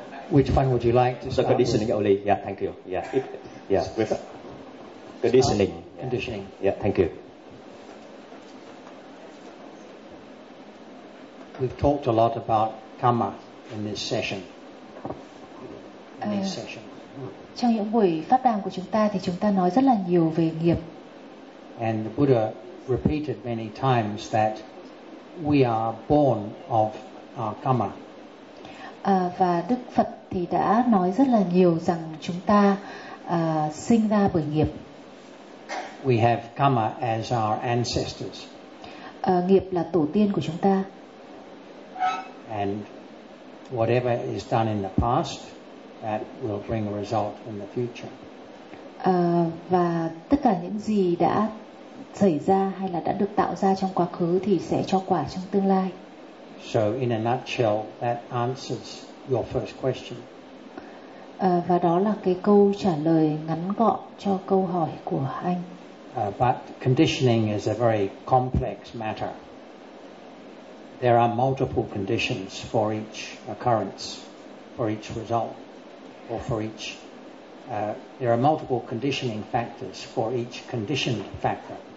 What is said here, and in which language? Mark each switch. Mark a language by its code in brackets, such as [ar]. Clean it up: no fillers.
[en] Which one would you like to start? The conditioning with? Only. Yeah, thank you. Yeah, yeah. With conditioning. Yeah. Conditioning. Yeah, thank you. We've talked a lot about karma in this session. In this session. [vi] Trong những buổi pháp đàm của chúng ta thì chúng ta nói rất là nhiều về nghiệp. [en] And the Buddha repeated many times that we are born of our karma. [vi] Và Đức Phật thì đã nói rất là nhiều rằng chúng ta sinh ra bởi nghiệp. [en] We have karma as our ancestors. [vi] Nghiệp là tổ tiên của chúng ta. [en] And whatever is done in the past that will bring a result in the future. [vi] Và tất cả những gì đã xảy ra hay là đã được tạo ra trong quá khứ thì sẽ cho quả trong tương lai. [en] So in a nutshell, that answers your first question. [vi] Và đó là cái câu trả lời ngắn gọn cho câu hỏi của anh. [en] But conditioning is a very complex matter. There are multiple conditions for each occurrence, for each result. Or for each, there are multiple conditioning factors for each conditioned factor.